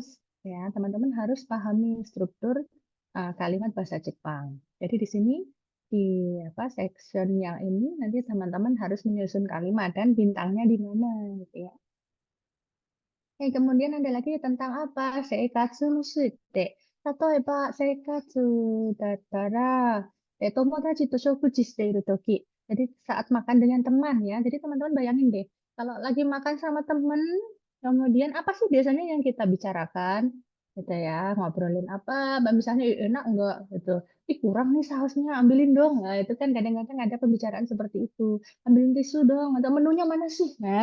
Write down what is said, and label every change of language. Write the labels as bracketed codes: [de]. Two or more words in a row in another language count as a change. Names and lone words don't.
[id] Ya, teman-teman harus pahami struktur kalimat bahasa Jepang. Jadi di sini di apa section yang ini nanti teman-teman harus menyusun kalimat dan bintangnya di mana gitu ya. Kemudian ada lagi tentang apa? [ja] 生活のついて. 例えば生活だったら友達と食事しているとき. [id] Jadi saat makan dengan teman ya. Jadi teman-teman bayangin deh, kalau lagi makan sama teman, kemudian apa sih biasanya yang kita bicarakan? Gitu ya, ngobrolin apa? Misalnya enak enggak gitu. Ih, kurang nih sausnya, ambilin dong. Nah, itu kan kadang-kadang ada pembicaraan seperti itu. Ambilin tisu dong, atau menunya mana sih?